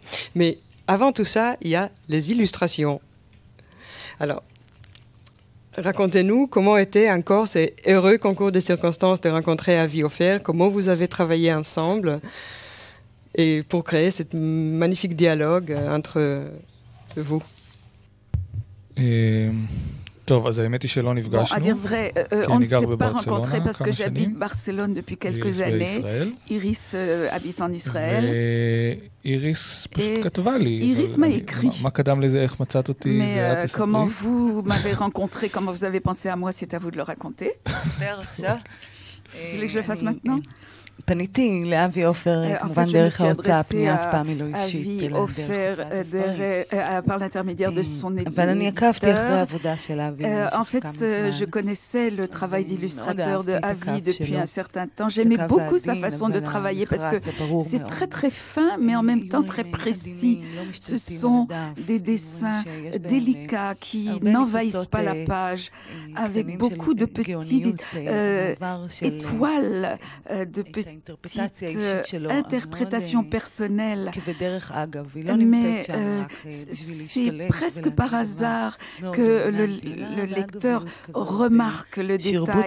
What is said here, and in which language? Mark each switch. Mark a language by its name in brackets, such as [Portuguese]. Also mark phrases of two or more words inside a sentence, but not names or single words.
[French] Mais avant tout ça, il y a les illustrations. Alors, racontez-nous comment était encore ces heureux concours de circonstances de rencontrer Avi Ofer, comment vous avez travaillé ensemble et pour créer ce magnifique dialogue entre vous. [Hebrew] טוב, אז האמת היא שלא נפגשנו. [French] À dire vrai, on ne s'est pas rencontrés parce que j'habite Barcelone depuis quelques années. Iris habite en Israël. [Hebrew] ואיריס פשוט כתבה לי. [French] איריס m'a écrit. [Hebrew] מה קדם לזה, איך מצאת אותי, זה את תספרי. [French] comment vous m'avez rencontré, comment vous avez pensé à moi, c'est à vous de le raconter. Vous voulez que je le fasse maintenant? [Hebrew] פניתי לאבי עופר, כמובן דרך ההוצאה, הפנייה אף פעם היא לא אישית, אלא דרך [French] par l'intermédiaire de son éditeur. [Hebrew] אבל אני עקבתי אחרי העבודה של אבי. [French] En fait, je connaissais le travail d'illustrateur de Avi depuis un certain temps. J'aimais beaucoup sa façon de travailler parce que c'est très très fin, mais en même temps très précis. Ce sont des dessins délicats qui n'envahissent pas la page, avec beaucoup de petites étoiles, de petites interprétation personnelle, mais c'est presque par hasard que le lecteur remarque le détail.